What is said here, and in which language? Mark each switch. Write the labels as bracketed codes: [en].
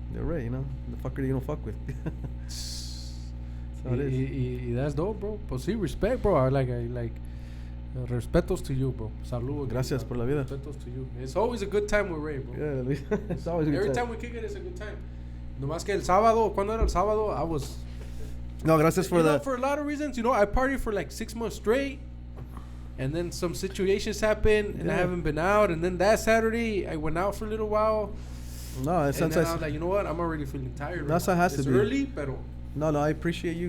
[en] Little Ray, you know, the fucker that you don't fuck with. That's how it is. That's dope, bro. [es] Pues sí, [en] respect, bro. I like respetos to you, bro. Salud. [es] Gracias por la vida. Respetos [en] to you. It's always a good time with Ray, bro. Yeah, it's always a good Every time we kick it, it's a good time. [es] Nomás que el sábado, cuando era el sábado, [en] I was... No, [es] gracias [en] for know, for a lot of reasons, you know, I partied for like 6 months straight, and then some situations happened, and I haven't been out. And then that Saturday, I went out for a little while. No, and then I was like, you know what? I'm already feeling tired. That's how it has to be. It's early, [es] pero... [en] No, I appreciate you.